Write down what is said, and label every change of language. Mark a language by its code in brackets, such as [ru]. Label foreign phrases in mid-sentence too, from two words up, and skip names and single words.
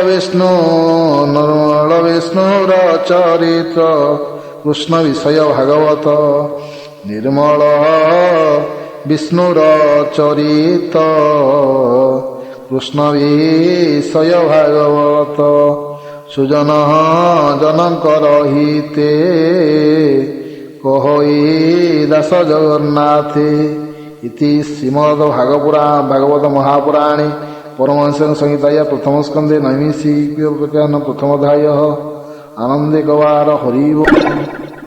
[or] ବିଷ୍ଣୁର ଚରିତ୍ର କୃଷ୍ଣ ବିଷୟ ଭାଗବତ ନିର୍ମଳ ବିଷ୍ଣୁର ଚରିତ କୃଷ୍ଣ ବିଷୟ ଭାଗବତ ସୁଜନ ଜନଙ୍କର ହିତେ କହଇ ଦାସ ଜଗନ୍ନାଥେ [sa] ଇତି ଶ୍ରୀମଦ ଭାଗବତ ମହାପୁରାଣେ परमहंस संहिताया प्रथम स्कंदे नैमिषिक प्रकरण प्रथम अध्याय आनंदे गवार हरि।